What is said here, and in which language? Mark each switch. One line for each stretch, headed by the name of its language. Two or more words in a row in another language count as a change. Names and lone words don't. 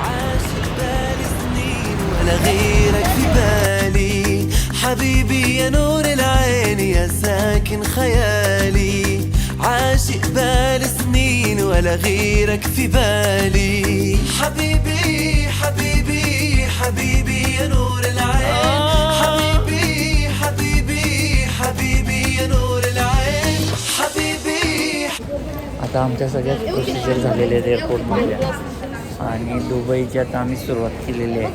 Arabic: ولا غيرك في بالي حبيبي يا نور العين يا ساكن خيالي عاشق بالي سنين ولا غيرك في بالي حبيبي حبيبي حبيبي يا نور العين حبيبي حبيبي حبيبي يا نور العين حبيبي.
Marathi: आता आमच्या सगळ्यात प्रोसिजर झालेले आहेत एअरपोर्टमध्ये आणि दुबईची आता आम्ही सुरुवात केलेली आहे.